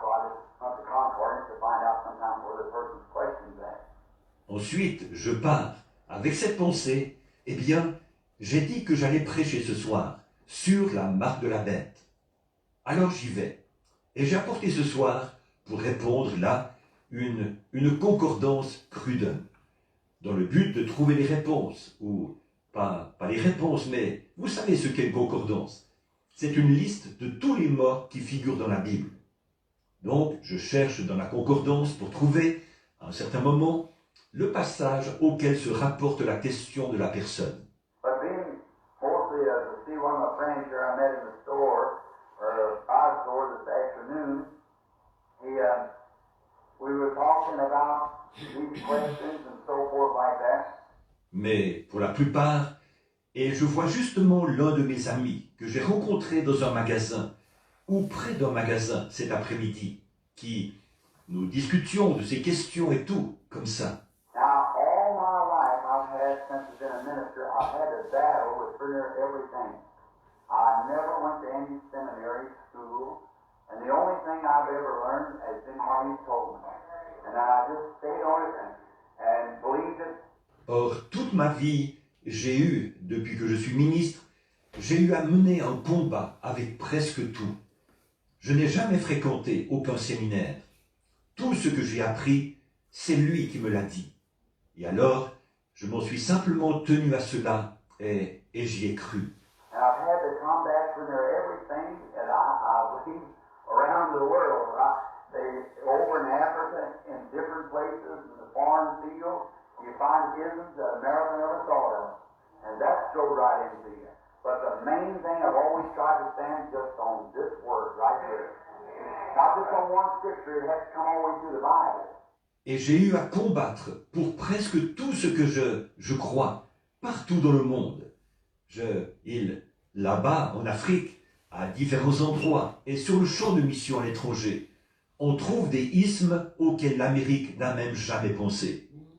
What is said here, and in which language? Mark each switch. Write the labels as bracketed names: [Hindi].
[English] So I just went to concordance to find out sometimes where the person's question's at. [French] Ensuite, je pars. Avec cette pensée, eh bien, j'ai dit que j'allais prêcher ce soir sur la marque de la bête. Alors j'y vais. Et j'ai apporté ce soir, pour répondre là, une concordance Cruden, dans le but de trouver les réponses, ou pas les réponses, mais vous savez ce qu'est une concordance. C'est une liste de tous les morts qui figurent dans la Bible. Donc, je cherche dans la concordance pour trouver, à un certain moment, le passage auquel se rapporte la question de la personne. [English] But being mostly to see one of my friends here I met in the store, or our store this afternoon, we were talking about these questions and so forth like that. [French] Mais pour la plupart, et je vois justement l'un de mes amis que j'ai rencontré dans un magasin, ou près d'un magasin cet après-midi, qui nous discutions de ces questions et tout, comme ça. [English] Now, all my life I've had, since I've been a minister, I've had a battle with pretty near everything. I never went to any seminary school, and the only thing I've ever learned has been what he told me. And I just stayed on it and believed it. [French] Or, toute ma vie, depuis que je suis ministre, j'ai eu à mener un combat avec presque tout. Je n'ai jamais fréquenté aucun séminaire. Tout ce que j'ai appris, c'est lui qui me l'a dit. Et alors, je m'en suis simplement tenu à cela et j'y ai cru. [English] And I've had the combats when they're everything, and I believe around the world. Over in Africa, in different places, in the foreign field, you find isms that America never thought of. And that's drove right into you. But the main thing I've always tried to stand just on this word right here. Not just on one scripture, it has to come all the way through the Bible. [French] Et j'ai eu à combattre pour presque tout ce que je crois, partout dans le monde. Là-bas, en Afrique, à différents endroits, et sur le champ de mission à l'étranger, on trouve des ismes auxquels l'Amérique n'a même jamais pensé.